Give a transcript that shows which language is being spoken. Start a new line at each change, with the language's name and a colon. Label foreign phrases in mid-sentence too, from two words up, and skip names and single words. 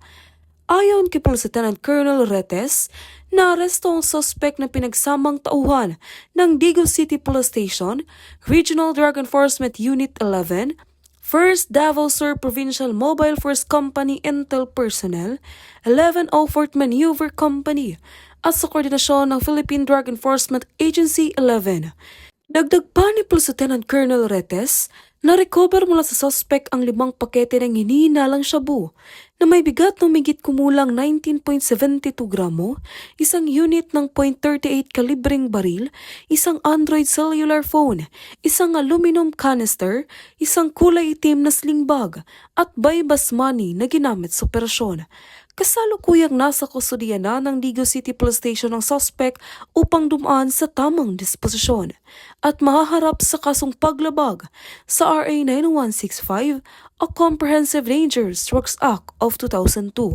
Filipino: Ayon kay Police Lieutenant Colonel Retes, naaresto ang suspect na pinagsamang tauhan ng Digos City Police Station, Regional Drug Enforcement Unit 11, First Davao Sur Provincial Mobile Force Company Intel Personnel, 1104th Maneuver Company, at sa koordinasyon ng Philippine Drug Enforcement Agency 11. Dagdag pa ni Police Lieutenant Colonel Retes, na-recover mula sa suspect ang 5 pakete ng hinihinalang shabu na may bigat ng migit kumulang 19.72 gramo, isang unit ng .38 kalibreng baril, isang Android
English: cellular phone,
Filipino: isang
English: aluminum canister,
Filipino: isang kulay itim na
English: sling bag,
Filipino: at
English: buy-bus money
Filipino: na ginamit sa operasyon. Kasalukuyang nasa kustudiya na ng Digos City Police Station ang suspect upang dumaan sa tamang disposisyon at mahaharap sa kasong paglabag sa RA 9165 o Comprehensive Dangerous Drugs Act of 2002.